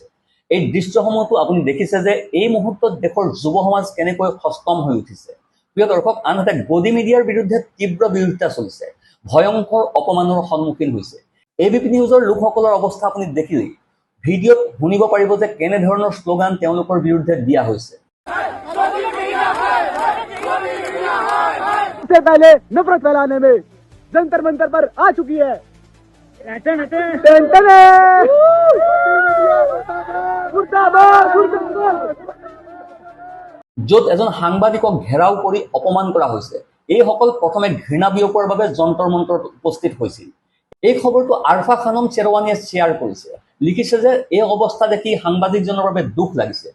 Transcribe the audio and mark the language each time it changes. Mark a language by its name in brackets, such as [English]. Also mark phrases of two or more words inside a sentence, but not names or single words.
[Assamese] এই দৃশ্যসমূহতো আপুনি দেখিছে যে এই মুহূৰ্তত দেশৰ যুৱ সমাজ কেনেকৈ সষ্টম হৈ উঠিছে। প্ৰিয় দৰ্শক, আনহাতে গদি মিডিয়াৰ বিৰুদ্ধে তীব্ৰ বিৰোধিতা চলিছে, ভয়ংকৰ অপমানৰ সন্মুখীন হৈছে। এবিপি নিউজৰ লোকসকলৰ অৱস্থা আপুনি দেখিলেই ভিডিঅ'ত শুনিব পাৰিব যে কেনেধৰণৰ শ্লোগান তেওঁলোকৰ বিৰুদ্ধে দিয়া হৈছে। [Hindi] से पहले नफरत फैलाने में जंतर मंतर पर आ चुकी है। [Assamese] য'ত এজন সাংবাদিকক ঘেৰাও কৰি অপমান কৰা হৈছে, এইসকল প্ৰথমে ঘৃণা বিয়পোৱাৰ বাবে যন্তৰ মন্তৰত উপস্থিত হৈছিল। এই খবৰটো আৰফা খানম চেৰৱানীয়ে শ্বেয়াৰ কৰিছে, লিখিছে যে এই অৱস্থা দেখি সাংবাদিকজনৰ বাবে দুখ লাগিছে।